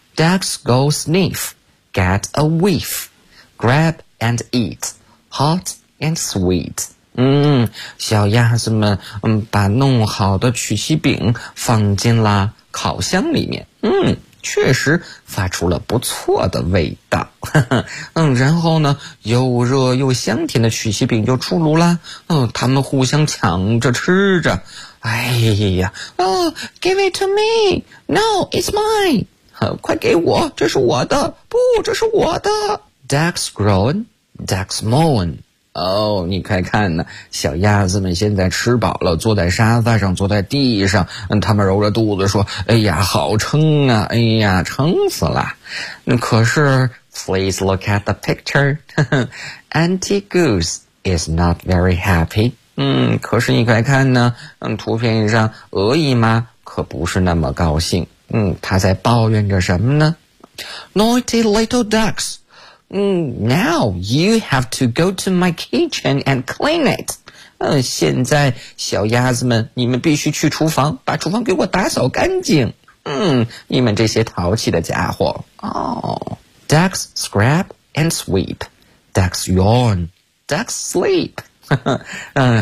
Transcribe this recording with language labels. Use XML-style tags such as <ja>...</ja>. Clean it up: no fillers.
<en>Ducks go sniff, get a whiff, grab and eat, hot and sweet.</en> <zh>小鸭子们把弄好的曲奇饼放进了烤箱里面，确实发出了不错的味道。然后呢，又热又香甜的曲奇饼就出炉了。他们互相抢着吃着。</zh> <en>Give it to me. No, it's mine.</en> <zh>快给我，这是我的。不，这是我的。</zh> <en>Ducks groan, ducks moan.</en> <zh>你快看呢，小鸭子们现在吃饱了，坐在沙发上，坐在地上，他们揉着肚子说，好撑啊，撑死了。</zh> <en>可是 please look at the picture, Auntie Goose is not very happy.</en> <zh>可是你快看呢，图片上鹅姨妈可不是那么高兴。她在抱怨着什么呢？</zh> <en>Naughty little ducks. Now you have to go to my kitchen and clean it.</en> <zh>现在小鸭子们，你们必须去厨房，把厨房给我打扫干净。你们这些淘气的家伙。</zh> <en>Ducks scrap and sweep. Ducks yawn. Ducks sleep.</en>